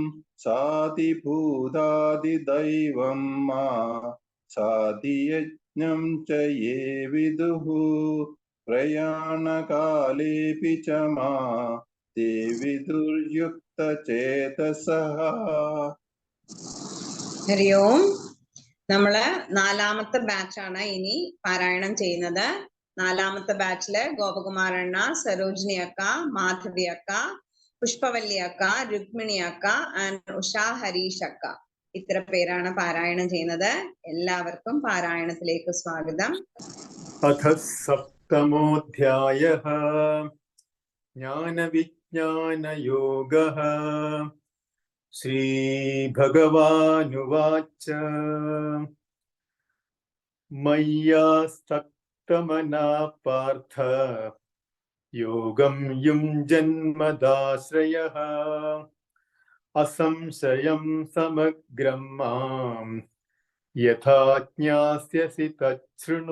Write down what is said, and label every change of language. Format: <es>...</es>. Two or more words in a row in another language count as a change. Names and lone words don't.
<sa>साधिभूतादिदैवं मा साधियज्ञं च ये विदुः प्रयाणकालेऽपि च मा ते विदुर्युक्तचेतसः. ഹരി ഓം.</sa> <ml>നമ്മള് നാലാമത്തെ ബാച്ചാണ് ഇനി പാരായണം ചെയ്യുന്നത്. നാലാമത്തെ ബാച്ചില് ഗോപകുമാരണ്ണ, സരോജിനി അക്ക, മാധവി അക്ക, പുഷ്പവല്ലി അക്ക, രുക്മിണി അക്ക ആൻഡ് ഉഷ ഹരീഷ് അക്ക, ഇത്ര പേരാണ് പാരായണം ചെയ്യുന്നത്. എല്ലാവർക്കും പാരായണത്തിലേക്ക് സ്വാഗതം.</ml> <sa>अथ सप्तमोऽध्यायः ज्ञानविज्ञानयोगः। श्रीभगवानुवाच मय्यासक्तमनः पार्थ योगं युञ्जन्मदाश्रयः असंशयं समग्रं माम् यथा ज्ञास्यसि तच्छृणु।</sa>